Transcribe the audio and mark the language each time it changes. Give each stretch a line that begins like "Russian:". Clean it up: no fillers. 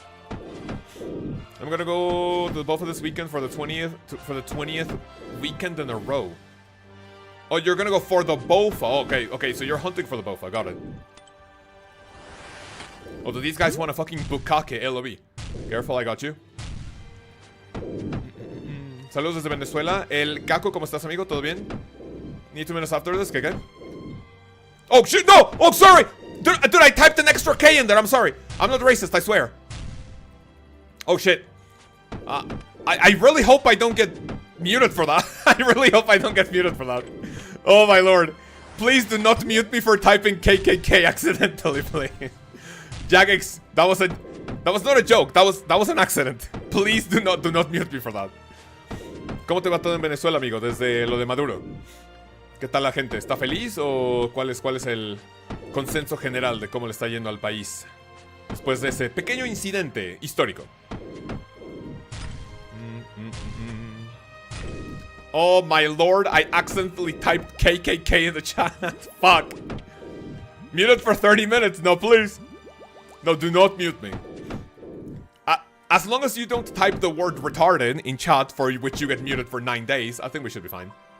English: I'm gonna go to the Bofa this weekend for the 20th weekend in a row. Oh, you're gonna go for the Bofa. Oh, okay, so you're hunting for the Bofa, got it. Oh, do these guys want a fucking Bukake LOB? Careful, I got you.
Spanish: Saludos desde Venezuela. El Caco, ¿cómo estás, amigo? ¿Todo bien?
English: Need 2 minutes after this,
Spanish: ¿qué?
English: Oh, shit, no! Oh, sorry! Dude, I typed an extra K in there, I'm sorry. I'm not racist, I swear. Oh, shit. I really hope I don't get muted for that. I really hope I don't get muted for that. Oh, my lord. Please do not mute me for typing KKK accidentally, please. Jagex, that was not a joke. That was an accident. Please do not mute me for that.
Spanish: ¿Cómo te va todo en Venezuela, amigo? Desde lo de Maduro. ¿Qué tal la gente? ¿Está feliz o cuál es el consenso general de cómo le está yendo al país después de ese pequeño incidente histórico?
English: Oh my lord, I accidentally typed KKK in the chat. Fuck. Muted for 30 minutes. No, please. No, do not mute me. As long as you don't type the word retarded in chat for which you get muted for 9 days, I think we should be fine.